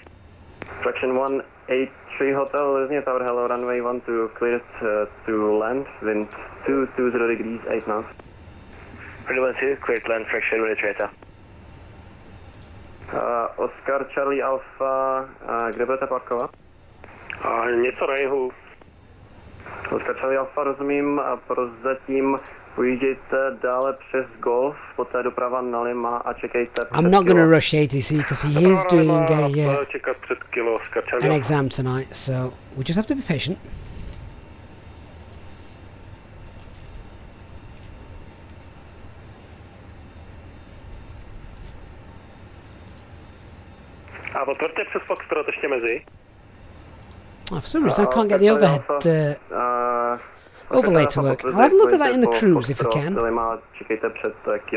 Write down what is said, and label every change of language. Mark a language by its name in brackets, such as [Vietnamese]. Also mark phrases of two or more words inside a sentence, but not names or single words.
[English] Fraction 183 Hotel, listening tower, hello, runway 12, cleared to land, wind 220 degrees, 8 knots. Runway 12, cleared to land, Fraction 183 Hotel. Oscar Charlie Alpha, [Czech] kde budete parkovat? Něco na jihu. Oscar Charlie Alpha, rozumím, a prozatím pojíždějte dále přes Golf, poté doprava na Lima a čekejte před [English] I'm not going to [Czech] kilo. [English] rush ATC because he is doing [Czech] Čekat před kilo, Oscar [English] an [Czech] Charlie. [English] exam tonight, so we just have to be patient. [Czech] A potvrďte přes Foxtrot ještě mezi. [English] Oh, for some reason I can't get the overhead overlay to work. I'll have a look at that in the cruise if I can. [Czech] Lima, čekejte před kilo.